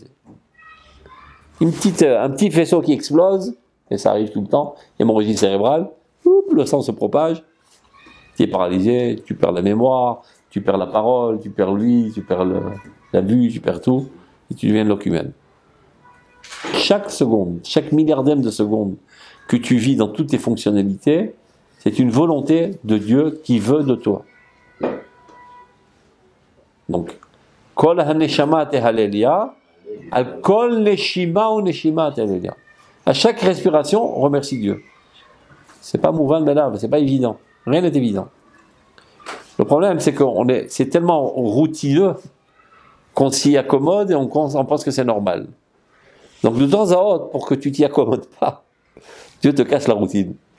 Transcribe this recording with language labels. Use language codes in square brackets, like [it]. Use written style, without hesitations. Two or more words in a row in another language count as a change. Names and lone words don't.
[fr] Un petit faisceau qui explose, et ça arrive tout le temps, hémorragie cérébrale, le sang se propage, tu es paralysé, tu perds la mémoire, tu perds la parole, tu perds l'ouïe, tu perds la vue, tu perds tout, et tu deviens locumène. Chaque seconde, chaque milliardième de seconde que tu vis dans toutes tes fonctionnalités, c'est une volonté de Dieu qui veut de toi. Donc, [he] כל הנשמה תהלל יה על כל נשימה ונשימה תהלל יה. [fr] À chaque respiration, on remercie Dieu. C'est pas mouvant de là, c'est pas évident. Rien n'est évident. Le problème, c'est c'est tellement routineux qu'on s'y accommode et on pense que c'est normal. Donc, de temps à autre, pour que tu t'y accommodes pas, Dieu te casse la routine.